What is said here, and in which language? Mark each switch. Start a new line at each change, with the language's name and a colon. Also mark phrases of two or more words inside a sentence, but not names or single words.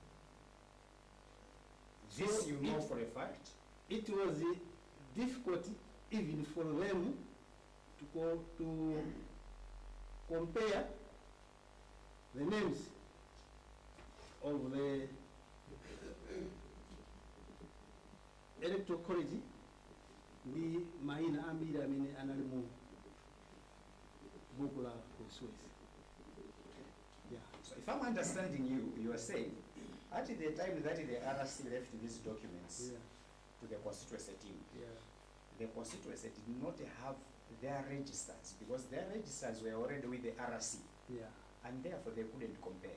English: This you know for a fact? It was difficult even for them to compare the names of the electoral college
Nyanja: ndi maina ambiri amene anali mu buku la constituency.
English: Yeah. So if I'm understanding you, you are saying at the time that the RC left these documents to the constituency team, the constituency did not have their registers because their registers were already with the RC, and therefore they couldn't compare.